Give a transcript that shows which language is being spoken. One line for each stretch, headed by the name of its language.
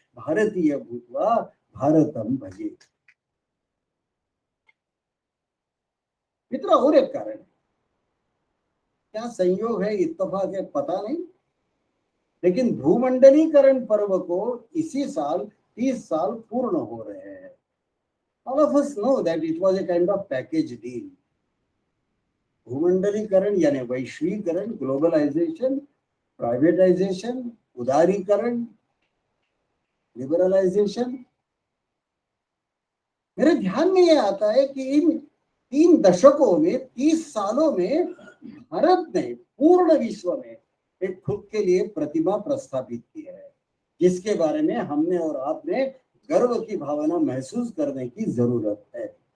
Sanskrit: भारतीय भूतवा भारतम भजे।
Hindi: मित्र, और एक कारण, क्या संयोग है, इत्तेफाक है, पता नहीं, लेकिन भूमंडलीकरण पर्व को इसी साल 30 साल पूर्ण हो रहे हैं।
English: All of us know that it was a kind of package deal.
Hindi: भूमंडलीकरण यानी वैश्वीकरण, ग्लोबलाइजेशन, प्राइवेटाइजेशन, उदारीकरण, लिबरलाइजेशन। मेरे ध्यान में यह आता है कि इन 3 दशकों में, 30 सालों में भारत ने पूर्ण विश्व में एक खुद के लिए प्रतिमा प्रस्थापित की है, जिसके बारे में हमने और आपने गर्व की भावना महसूस करने की जरूरत है।